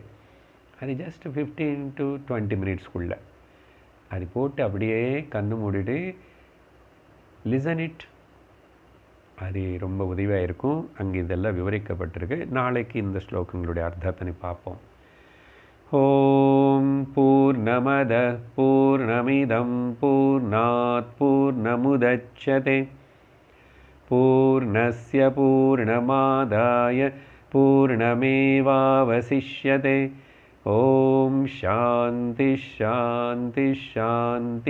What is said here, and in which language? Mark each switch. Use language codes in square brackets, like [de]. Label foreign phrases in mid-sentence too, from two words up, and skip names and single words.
[ta] அது ஜஸ்ட் 15 to 20 மினிட்ஸ்க்குள்ளே அது போட்டு அப்படியே கண்ணு மூடிட்டு [en] listen it. [ta] அது ரொம்ப உதவியாக இருக்கும். அங்கே இதெல்லாம் விவரிக்கப்பட்டிருக்கு. நாளைக்கு இந்த ஸ்லோகங்களுடைய அர்த்தத்தை பார்ப்போம். [sa] ॐ पूर्णमदः पूर्णमिदं पूर्णात् पूर्णमुदच्यते पूर्णस्य पूर्णमादाय पूर्णमेवावशिष्यते. ॐ शान्तिः शान्तिः शान्तिः.